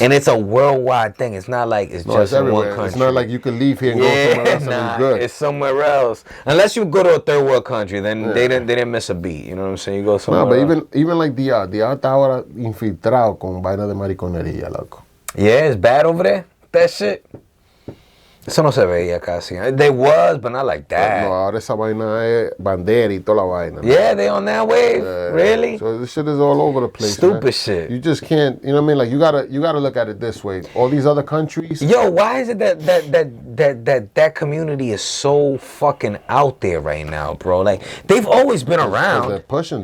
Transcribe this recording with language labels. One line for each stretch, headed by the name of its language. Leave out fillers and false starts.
English: And it's a worldwide thing. It's not like it's just in one country. It's not like you can leave here and go somewhere else and be good. It's somewhere else. Unless you go to a third world country, then they didn't miss a beat. You know what I'm saying? You go somewhere else. But even like the
Spanish: está ahora infiltrado con vaina de mariconería, loco.
English: Yeah, it's bad over there. That shit.
Spanish: Eso no se veía casi.
English: They was, but not like that.
Spanish: No, ahora esa vaina es bandera y toda la vaina.
English: Yeah, they on that wave. Really? So this shit is all over the place. Stupid shit. You just can't. You know what I mean? Like you gotta look at it this way. All these other countries. Yo, why is it that community is so fucking out there right now, bro? Like they've always been around. They're pushing.